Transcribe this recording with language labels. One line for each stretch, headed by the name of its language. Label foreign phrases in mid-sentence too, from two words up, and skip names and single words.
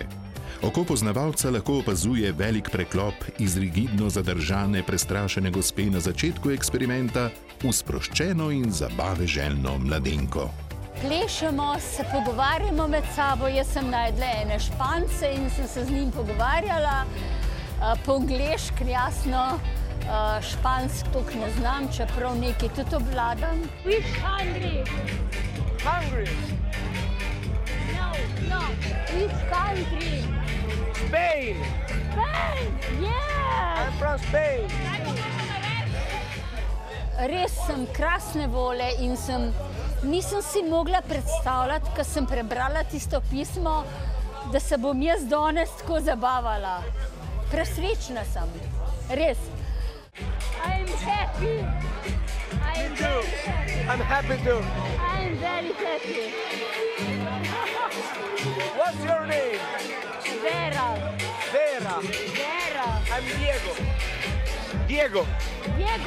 Slovenian: Oko poznavalca lahko opazuje velik preklop iz rigidno zadržane, prestrašene gospe na začetku eksperimenta v sproščeno in zabaveželjno mladenko. Plešemo, se pogovarjamo med sabo, jaz sem najdla ene Špance in sem se z njim pogovarjala. Po angleški, jasno, špansk toliko ne znam, čeprav nekaj tudi obvladam.
English: Which hungry? Hungry. No, which country? Spain. Spain, yes! I'm from Spain.
Slovenian: Res sem krasne vole in nisem si mogla predstavljati, ko sem prebrala tisto pismo, da se bom jaz danes tako zabavala. Presrečna sem, res.
English: I'm happy. Me too. I'm happy too. I'm very happy. What's your name? Vera. Vera. Vera. I'm Diego. Diego.